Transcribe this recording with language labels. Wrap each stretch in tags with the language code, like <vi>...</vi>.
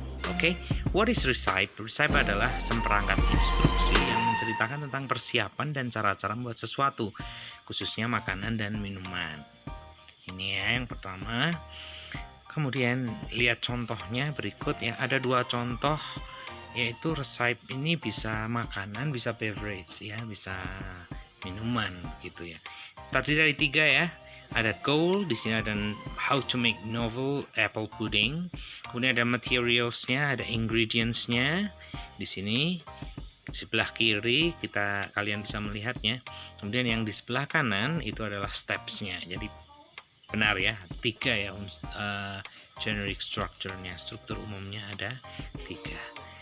<id>Oke,</id> <en>what is recipe?</en> <id>Recipe adalah seperangkat instruksi yang menceritakan tentang persiapan dan cara-cara membuat sesuatu, khususnya makanan dan minuman. Ini ya yang pertama. Kemudian lihat contohnya berikut ya, ada 2 contoh, yaitu recipe ini bisa makanan, bisa beverage ya, bisa minuman gitu ya. Terdiri dari 3 ya. Ada goal, di sini ada</id> <en>how to make novel apple pudding.</en> <id>Kemudian ada materials-nya, ada ingredients-nya. Di sini di sebelah kiri kalian bisa melihatnya. Kemudian yang di sebelah kanan itu adalah steps-nya. Jadi benar ya, 3 ya generic structure-nya, struktur umumnya ada 3.</id>